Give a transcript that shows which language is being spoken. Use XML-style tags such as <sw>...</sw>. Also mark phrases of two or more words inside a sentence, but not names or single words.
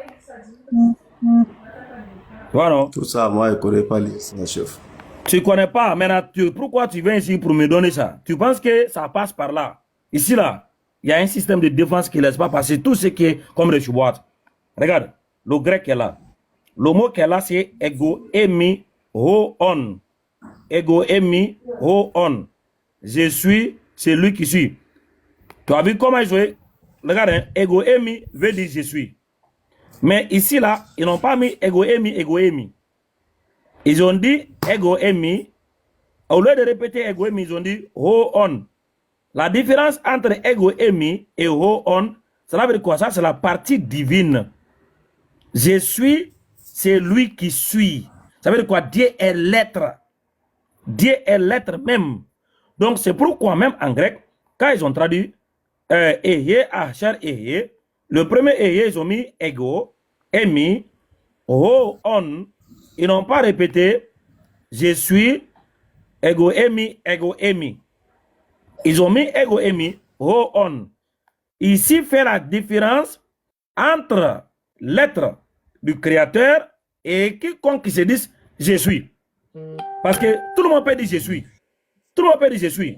<fr>Tu vois, non? Tout ça, moi, je ne connais pas les chef. Tu ne connais pas. Maintenant, pourquoi tu viens ici pour me donner ça? Tu penses que ça passe par là? Ici, là, il y a un système de défense qui ne laisse pas passer tout ce qui est comme les chouboîtes. Regarde, le grec est là. Le mot qui est là, c'est</fr> <el>ἐγώ εἰμι ὁ ὤν. Ἐγώ εἰμι ὁ ὤν.</el> <fr>Je suis celui qui suis. Tu as vu comment ils jouent? Regarde, hein,</fr> <el>ἐγώ εἰμι</el> <fr>veut dire je suis. Mais ici, là, ils n'ont pas mis</fr> <el>ἐγώ εἰμι, ἐγώ εἰμι.</el> <fr>Ils ont dit</fr> <el>ἐγώ εἰμι.</el> <fr>Au lieu de répéter</fr> <el>ἐγώ εἰμι,</el> <fr>ils ont dit</fr> <el>ὁ ὤν.</el> <fr>La différence entre</fr> <el>ἐγώ εἰμι</el> <fr>et</fr> <el>ὁ ὤν,</el> <fr>cela veut dire quoi? Ça, c'est la partie divine. Je suis, c'est lui qui suit. Ça veut dire quoi? Dieu est l'être. Dieu est l'être même. Donc, c'est pourquoi même en grec, quand ils ont traduit</fr> <he>אהיה, אשר, אהיה,</he> <fr>le premier Ehe, ils ont mis</fr> <el>ἐγώ, εἰμι, ὁ, ὤν.</el> <fr>Ils n'ont pas répété je suis,</fr> <el>ἐγώ, εἰμι, ἐγώ, εἰμι.</el> <fr>Ils ont mis</fr> <el>ἐγώ, εἰμι, ὁ, ὤν.</el> <fr>Ici, fait la différence entre l'être du créateur et quiconque qui se dit je suis. Parce que tout le monde peut dire je suis. Tout le monde peut dire je suis.</fr>